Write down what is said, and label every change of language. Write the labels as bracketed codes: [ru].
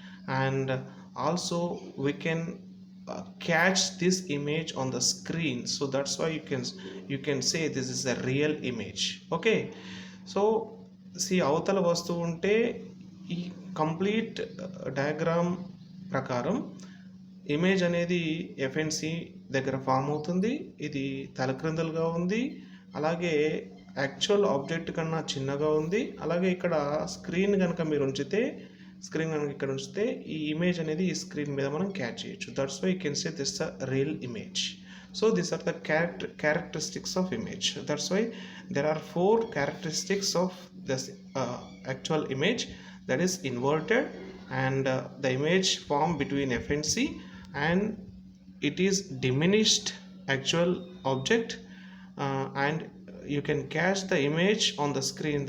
[en] And also we can catch this image on the screen, so that's why you can say this is a real image. Okay, so see, [te] అవతల వస్తువు ఉంటే ఈ complete diagram ప్రకారం image అనేది FNC దగ్గర form అవుతుంది. ఇది తలక్రిందులుగా ఉంది, అలాగే యాక్చువల్ ఆబ్జెక్ట్ కన్నా చిన్నగా ఉంది. అలాగే ఇక్కడ స్క్రీన్ కనుక మీరు ఉంచితే, స్క్రీన్ కనుక ఇక్కడ ఉంచితే ఈ ఇమేజ్ అనేది ఈ స్క్రీన్ మీద మనం క్యాచ్ చేయొచ్చు. [en] That's why you can say this a real image. So these are the characteristics of image. That's why there are 4 characteristics of this actual image, that is inverted, and the image formed between F and C, and it is diminished actual object, and you can catch the image on the screen.